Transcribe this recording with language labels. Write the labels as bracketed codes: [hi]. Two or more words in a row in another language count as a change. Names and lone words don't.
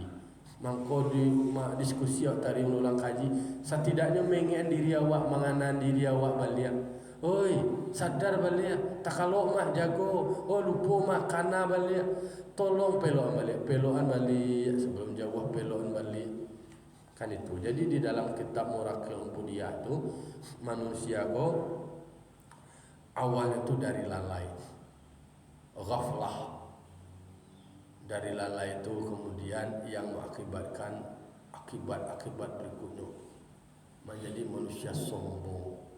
[min] Mangko di diskusi atau tari ulang kaji, setidaknya mengi diri awak, menganan diri awak balik. Oi, sadar balik. Tak kalau mah jago, oh lupa mah kana balik. Tolong peloan balik sebelum jawab peloan balik. [id] Kan itu. [min] Jadi di dalam kitab Murakil Budiyah tu manusia ko awalnya tu dari lalai, ghaflah. [id] Dari lalai itu kemudian yang mengakibatkan akibat berikutnya menjadi manusia sombong.